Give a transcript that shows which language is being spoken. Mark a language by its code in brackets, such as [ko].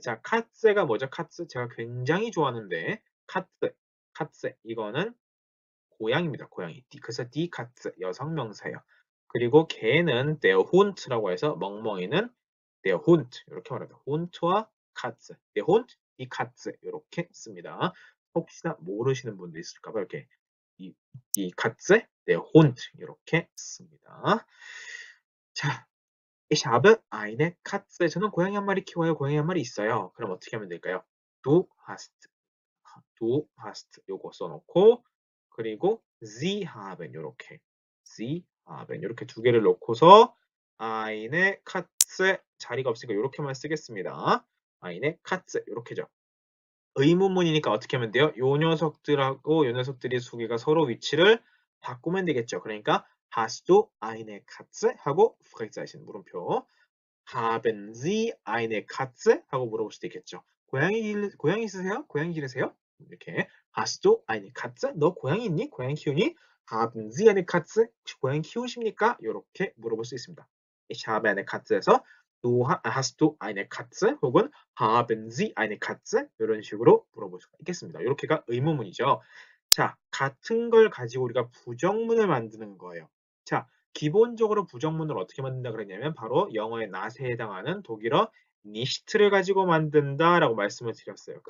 [ko] 자, Katze가 뭐죠? Katze 제가 굉장히 좋아하는데 Katze, Katze 이거는 고양이입니다. 고양이. 그래서 die Katze 여성 명사예요. 그리고 개는 [de] der Hund [ko] 라고 해서 멍멍이는 der Hund 이렇게 말합니다. [de] Hund와 Katze, der Hund, die Katze [ko] 이렇게 씁니다. 혹시나 모르시는 분도 있을까 봐 이렇게 die Katze, der Hund 이렇게 씁니다. [de] 자, Ich habe eine Katze. [ko] 저는 고양이 한 마리 키워요. 고양이 한 마리 있어요. 그럼 어떻게 하면 될까요? [de] Du hast, du hast [ko] 요거 써놓고 그리고 Sie haben 요렇게 Sie haben 요렇게 두 개를 놓고서 eine Katze 자리가 없으니까 요렇게만 쓰겠습니다. [de] eine Katze 요렇게죠. [ko] 의문문이니까 어떻게 하면 돼요? 요 녀석들하고 요 녀석들이 두 개가 서로 위치를 바꾸면 되겠죠. [de] 그러니까 Hast du eine Katze? 하고 Fragezeichen [ko] 물음표 [de] Haben Sie eine Katze? [ko] 하고 물어볼 수도 있겠죠. 고양이 있으세요? 고양이 기르세요? [de] 이렇게 Hast du eine Katze? [ko] 너 고양이 있니? 고양이 키우니? [de] Haben Sie eine Katze? [ko] 혹시 고양이 키우십니까? 이렇게 물어볼 수 있습니다. [de] Ich habe eine Katze에서 hast du eine Katze? 혹은 Haben Sie eine Katze? [ko] 이런 식으로 물어볼 수가 있겠습니다. 이렇게가 의문문이죠. 자, 같은 걸 가지고 우리가 부정문을 만드는 거예요. 자, 기본적으로 부정문을 어떻게 만든다 그랬냐면 바로 영어의 not에 해당하는 독일어 nicht를 가지고 만든다라고 말씀을 드렸어요.